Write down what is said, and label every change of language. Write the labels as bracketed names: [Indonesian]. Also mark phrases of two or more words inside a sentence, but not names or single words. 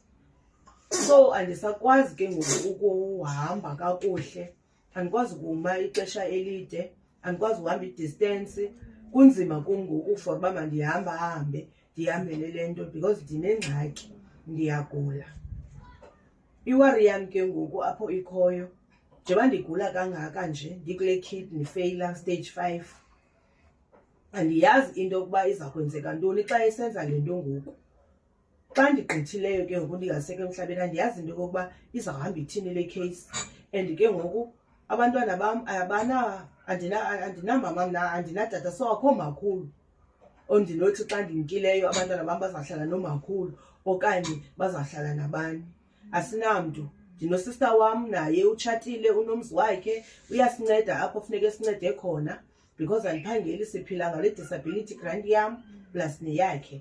[Xhosa] So andisakwazi ke ngoku ukuhamba kakuhle, andikwazi kuma ixesha elide, andikwazi uhamba i-distance. Kunzima kum ngoku for uba mandihambe ndihambele le nto because ndinengxaki, ndiyagula. Iwari yam ke ngoku apho ikhoyo, njengoba ndigula kangaka nje, ndikule [English] kidney failure stage 5, [Xhosa] andiyazi into yokuba iza kwenzeka ntoni xa esenza le nto ngoku. Xa ndigqithileyo ke ngoku ndingasekho emhlabeni, andiyazi into yokokuba izawuhamba ithini le case. And ke ngoku abantwana bam andinamama mna, andinatata, so akho makhulu ondinothi xa ndimkileyo abantwana bam bazawuhlala nomakhulu okanye bazawuhlala nabani. Asinamntu. Ndinosista wam, naye utshatile, unomzi wakhe, uyasinceda apho funeke sincede khona because andiphangeli, siphila ngale [English] disability grant [Xhosa] yam plus neyakhe.